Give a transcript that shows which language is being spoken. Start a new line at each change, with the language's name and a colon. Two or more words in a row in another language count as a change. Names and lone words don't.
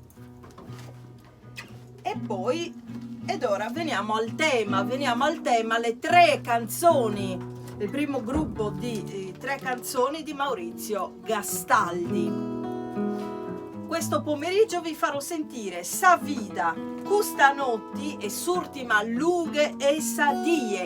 Italian: Ed ora veniamo al tema, le 3 canzoni, il primo gruppo di 3 canzoni di Maurizio Gastaldi. Questo pomeriggio vi farò sentire Sa vida, Custanotti e S'ultima lughe e sadie.